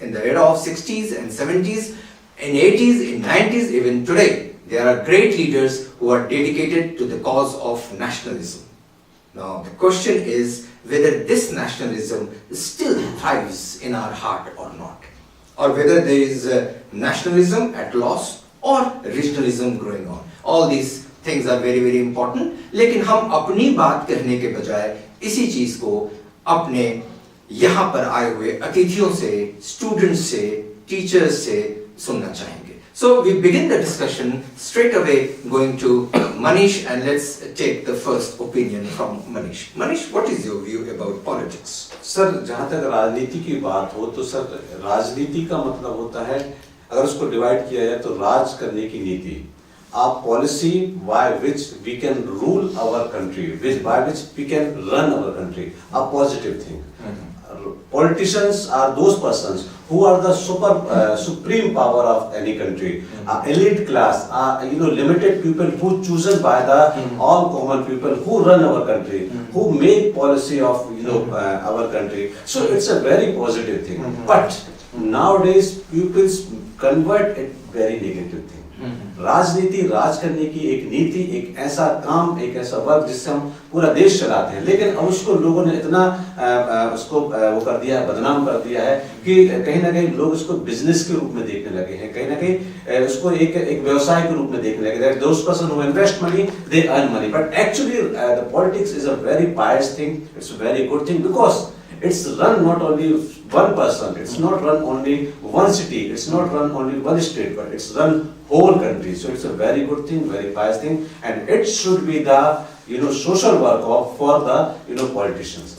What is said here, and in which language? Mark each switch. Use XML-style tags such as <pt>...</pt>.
<en>In the era of 60s and 70s, in 80s, in 90s, even today, there are great leaders who are dedicated to the cause of nationalism. Now, the question is whether this nationalism still thrives in our heart or not, or whether there is nationalism at loss or regionalism growing on. All these things are very very important.</en> <hi>लेकिन हम अपनी बात कहने के बजाय इसी चीज को अपने यहाँ पर आए हुए अतिथियों से, स्टूडेंट्स से, टीचर्स से सुनना चाहेंगे.</hi> <en>So we begin the discussion straight away going to Manish, and let's take the first opinion from Manish. Manish, what is your view about politics?</en> <hi>Sir, जहाँ तक राजनीति की बात हो तो सर राजनीति का मतलब होता है, अगर उसको डिवाइड किया जाए तो राज करने की नीति,</hi> <en>a policy by which we can rule our country, by which we can run our country, a positive thing. Politicians are those persons who are the supreme power of any country, elite class, limited people who chosen by the all common people who run our country, who make policy of our country. So it's a very positive thing. But nowadays people convert it very negative thing.</en> <hi>राजनीति, राज करने की एक नीति, एक ऐसा काम, एक ऐसा वर्क जिससे हम पूरा देश चलाते हैं, लेकिन अब उसको लोगों ने इतना उसको वो कर दिया है, बदनाम कर दिया है कि कहीं ना कहीं लोग उसको बिजनेस के रूप में देखने लगे हैं, कहीं ना कहीं उसको एक व्यवसाय के रूप में देखने लगे हैं.</hi> <en>Those person who invest money, they earn money. But actually the politics is a very pious thing. It's a very good thing because it's run not only one person, it's not run only one city, it's not run only one state, but it's run whole country. So it's a very good thing, very pious thing, and it should be the social work for the politicians.</en>